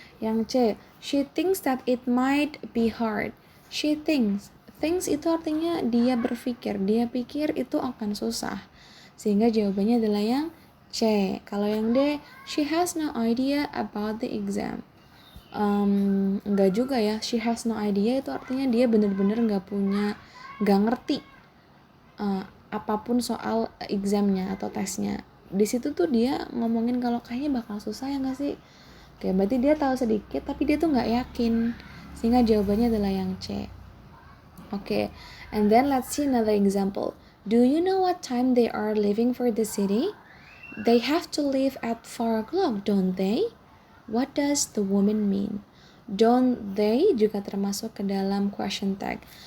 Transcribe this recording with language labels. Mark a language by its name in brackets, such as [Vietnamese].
[Indonesian] Yang C, [English] she thinks that it might be hard. She thinks. [Indonesian] Thinks itu artinya dia berpikir. Dia pikir itu akan susah. Sehingga jawabannya adalah yang C. Kalau yang D, [English] she has no idea about the exam. [Indonesian] Enggak juga ya. [English] She has no idea [Indonesian] itu artinya dia benar-benar nggak ngerti apapun soal examnya atau tesnya. Di situ tuh dia ngomongin kalau kayaknya bakal susah ya nggak sih? Oke, berarti dia tahu sedikit tapi dia tuh nggak yakin. Sehingga jawabannya adalah yang C. [English] Oke, and then let's see another example. Do you know what time they are leaving for the city? They have to leave at 4 o'clock, don't they? What does the woman mean? [Indonesian] Don't they juga termasuk ke dalam question tag.